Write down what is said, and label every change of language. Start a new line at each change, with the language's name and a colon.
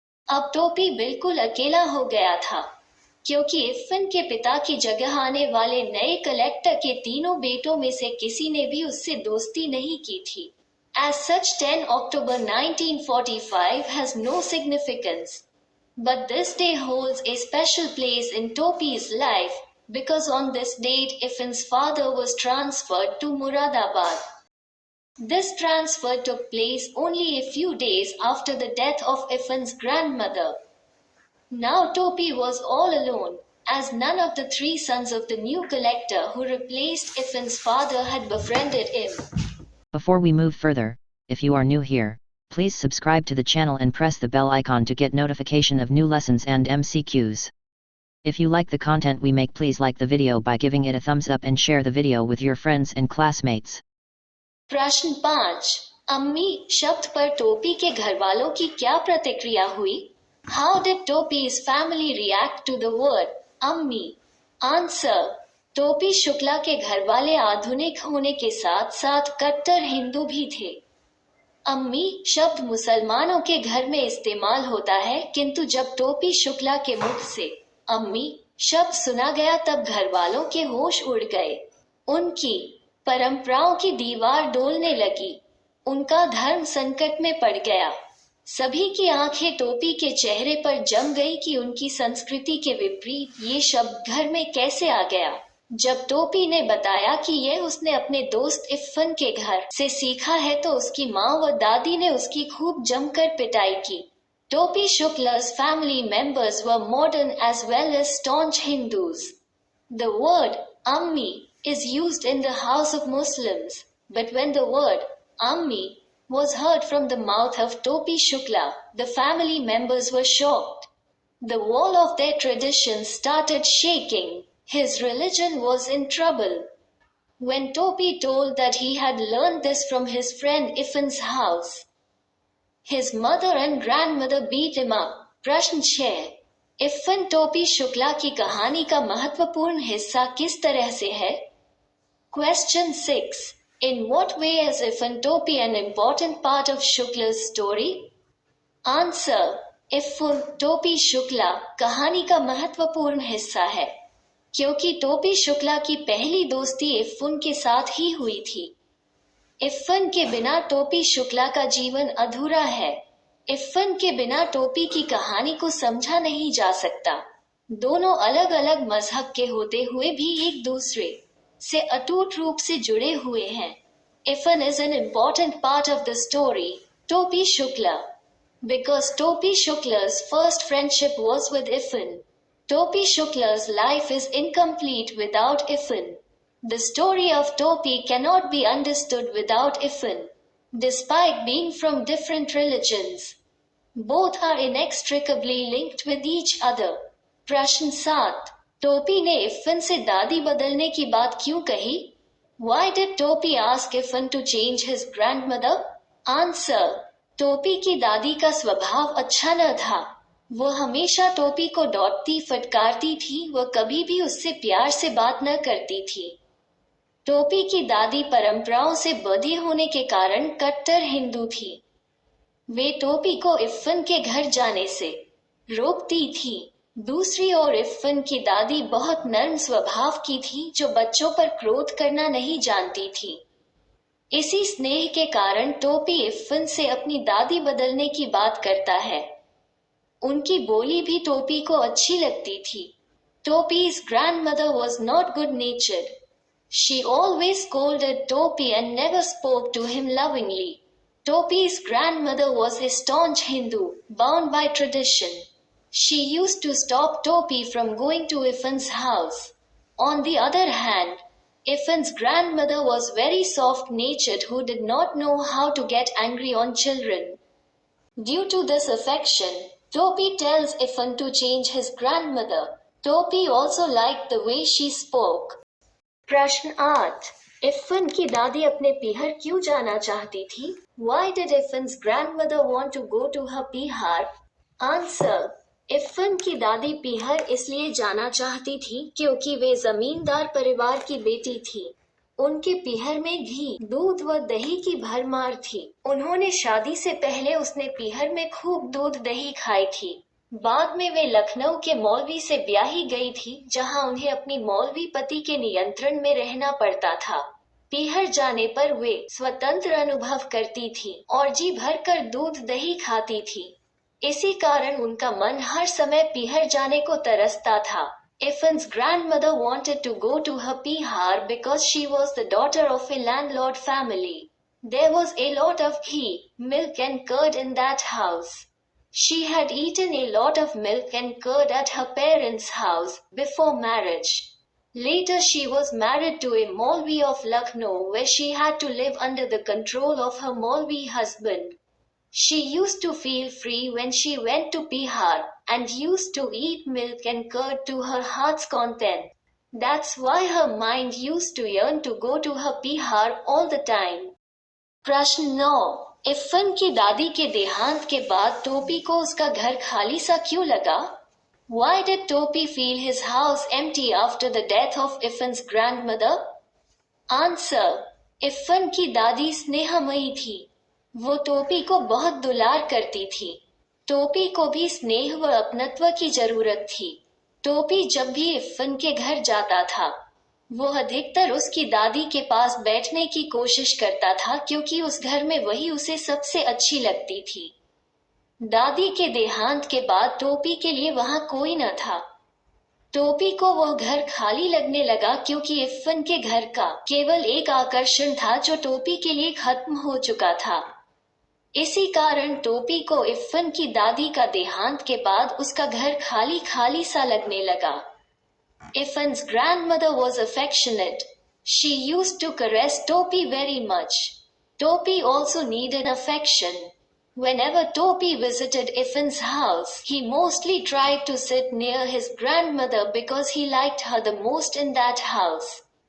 Hindi: अब टोपी बिल्कुल अकेला हो गया था, क्योंकि इरफान के पिता की जगह आने वाले नए कलेक्टर के तीनों बेटों में से किसी ने भी उससे दोस्ती नहीं की थी.
English: As such 10 October 1945 has no significance. But this day holds a special place in Topi's life, because on this date Irfan's father was transferred to Muradabad. This transfer took place only a few days after the death of Irfan's grandmother. Now Topi was all alone, as none of the three sons of the new collector who replaced Irfan's father had befriended him. Before we move further, if you are new here, please subscribe to the channel and press the bell icon to get notification of new lessons and MCQs. If you like the content we make, please like the video by giving it a thumbs up and share the video with your friends and classmates.
Hindi: प्रश्न 5। अम्मी शब्द पर टोपी के घरवालों की क्या प्रतिक्रिया हुई?
English: How did Topi's family react to the word ammi? Answer.
Hindi: टोपी शुक्ला के घरवाले आधुनिक होने के साथ साथ कट्टर हिंदू भी थे. अम्मी शब्द मुसलमानों के घर में इस्तेमाल होता है, किंतु जब टोपी शुक्ला के मुख से अम्मी शब्द सुना गया तब घरवालों के होश उड़ गए. उनकी परंपराओं की दीवार डोलने लगी. उनका धर्म संकट में पड़ गया. सभी की आंखें टोपी के चेहरे पर जम गई कि उनकी संस्कृति के विपरीत ये शब्द घर में कैसे आ गया. जब टोपी ने बताया कि यह उसने अपने दोस्त इरफान के घर से सीखा है तो उसकी माँ व दादी ने उसकी खूब जमकर पिटाई की.
English: Topi Shukla's family members were modern as well as staunch Hindus. The word Ammi is used in the house of Muslims, but when the word Ammi was heard from the mouth of Topi Shukla, the family members were shocked. The wall of their traditions started shaking. His religion was in trouble. When Topi told that he had learned this from his friend Irfan's house, his mother and grandmother beat him up.
Hindi: प्रश्न 6। इफ़न टोपी शुक्ला की कहानी का महत्वपूर्ण हिस्सा किस तरह से है?
English: Question 6. In what way is Iffan Topi an important part of Shukla's story? Answer.
Hindi: इफ़न टोपी शुक्ला कहानी का महत्वपूर्ण हिस्सा है क्योंकि टोपी शुक्ला की पहली दोस्ती इफ़न के साथ ही हुई थी। इफ़न के बिना टोपी शुक्ला का जीवन अधूरा है। इफ़न के बिना टोपी की कहानी को समझा नहीं जा सकता। दोनों अलग अलग मजहब के होते हुए भी एक दूसरे से अटूट रूप से जुड़े हुए हैं।
English: Iffan is an important part of the story, Topi Shukla. Because Topi Shukla's first friendship was with Iffan. Topi Shukla's life is incomplete without Iffan. The story of Topi cannot be understood without Iffan. Despite being from different religions, both are inextricably linked with each other.
Hindi: प्रश्न 7. टोपी ने इफ़न से दादी बदलने की बात क्यों कही?
English: Why did Topi ask Iffan to change his grandmother? Answer.
Hindi: टोपी की दादी का स्वभाव अच्छा न था। वो हमेशा टोपी को डांटती फटकारती थी, वह कभी भी उससे प्यार से बात न करती थी। टोपी की दादी परंपराओं से बंधी होने के कारण कट्टर हिंदू थी। वे टोपी को इफ़न के घर जाने से रोकती थी। दूसरी ओर इफ़न की दादी बहुत नर्म स्वभाव की थी जो बच्चों पर क्रोध करना नहीं जानती थी। इसी स्नेह के कारण टोपी इफ़न से अपनी दादी बदलने की बात करता है। उनकी बोली भी टोपी को अच्छी लगती थी।
English: Topi's grandmother was not good-natured. She always scolded Topi and never spoke to him lovingly. Topi's grandmother was a staunch Hindu, bound by tradition. She used to stop Topi from going to Iffan's house. On the other hand, Iffan's grandmother was very soft-natured who did not know how to get angry on children. Due to this affection, Topi tells Iffan to change his grandmother. Topi also liked the way she spoke.
Hindi: प्रश्न 8. इफ़न की दादी अपने पीहर क्यों जाना चाहती थी?
English: Why did Iffan's grandmother want to go to her pihar? Answer.
Hindi: इफ़न की दादी पीहर इसलिए जाना चाहती थी क्योंकि वे जमींदार परिवार की बेटी थी। उनके पीहर में घी, दूध व दही की भरमार थी। उन्होंने शादी से पहले उसने पीहर में खूब दूध दही खाई थी। बाद में वे लखनऊ के मौलवी से ब्याही गई थी जहां उन्हें अपनी मौलवी पति के नियंत्रण में रहना पड़ता था। पीहर जाने पर वे स्वतंत्र अनुभव करती थी और जी भरकर दूध दही खाती थी। इसी कारण उनका मन हर समय पीहर जाने को तरसता था।
English: Iffan's grandmother wanted to go to her pihar because she was the daughter of a landlord family. There was a lot of ghee, milk and curd in that house. She had eaten a lot of milk and curd at her parents' house before marriage. Later she was married to a Maulvi of Lucknow where she had to live under the control of her Maulvi husband. She used to feel free when she went to Bihar and used to eat milk and curd to her heart's content. That's why her mind used to yearn to go to her Bihar all the time.
Hindi: प्रश्न 9. इफ़न की दादी के देहांत के बाद टोपी को उसका घर खाली सा क्यों लगा?
English: Why did Topi feel his house empty after the death of Iffan's grandmother? Answer.
Hindi: इफ़न की दादी स्नेहमयी थी। वो टोपी को बहुत दुलार करती थी। टोपी को भी स्नेह व अपनत्व की जरूरत थी। टोपी जब भी इफ़न के घर जाता था, वो अधिकतर उसकी दादी के पास बैठने की कोशिश करता था क्योंकि उस घर में वही उसे सबसे अच्छी लगती थी। दादी के देहांत के बाद टोपी के लिए वहां कोई न था। टोपी को वह घर खाली लगने लगा क्योंकि इफ़न के घर का केवल एक आकर्षण था जो टोपी के लिए खत्म हो चुका था। इसी कारण टोपी को इफ़न की दादी का देहांत के बाद उसका घर खाली खाली सा लगने लगा।
English: Iffan's grandmother was affectionate. She used to caress Topi very much. Topi also needed affection. Whenever Topi visited Iffan's house, he mostly tried to sit near his grandmother because he liked her the most in that house.